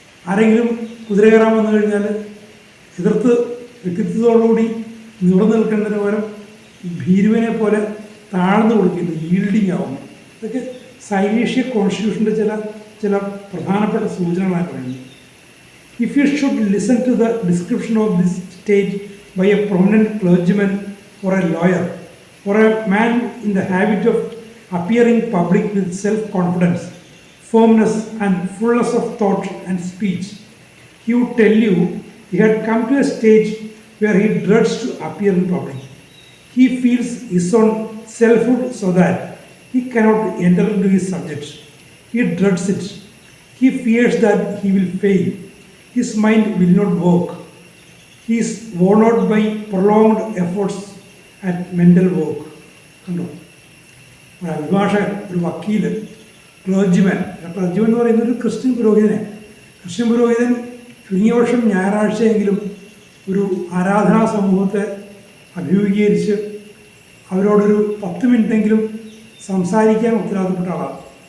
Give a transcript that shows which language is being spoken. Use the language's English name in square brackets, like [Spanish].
[Malayalam] ആരെങ്കിലും കുതിര കയറാൻ വന്നു കഴിഞ്ഞാൽ എതിർത്ത് വ്യക്തിത്വത്തോടുകൂടി നിവർന്നു നിൽക്കേണ്ടതിന് പകരം ഭീരുവിനെ പോലെ താഴ്ന്നു കൊടുക്കുന്നു, ഈൽഡിങ് ആവുന്നു. ഇതൊക്കെ സൈനീഷ്യ കോൺസ്റ്റിറ്റ്യൂഷൻ്റെ ചില പ്രധാനപ്പെട്ട സൂചനകളായി പറയുന്നത്. [English] If you should listen to the description of this state by a prominent clergyman or a lawyer or a man in the habit of appearing public with self-confidence, firmness and fullness of thought and speech, he would tell you he had come to a stage where he dreads to appear in public. He feels his own selfhood so that he cannot enter into his subjects. He dreads it. He fears that he will fail. His mind will not work. He is worn out by prolonged efforts at mental work. [Malayalam] കണ്ടോ, ഒരു അഭിഭാഷകൻ, ഒരു വക്കീല്, ക്ലർജിമാൻ എന്ന് പറയുന്നത് ഒരു Christian പുരോഹിതനെ. Christian പുരോഹിതൻ ചുരുങ്ങിയ വർഷം ഞായറാഴ്ചയെങ്കിലും ഒരു ആരാധനാ സമൂഹത്തെ അഭിമുഖീകരിച്ച് അവരോടൊരു 10 മിനിറ്റെങ്കിലും സംസാരിക്കാൻ ഉത്തരവാദിത്തപ്പെട്ട ആളാണ്.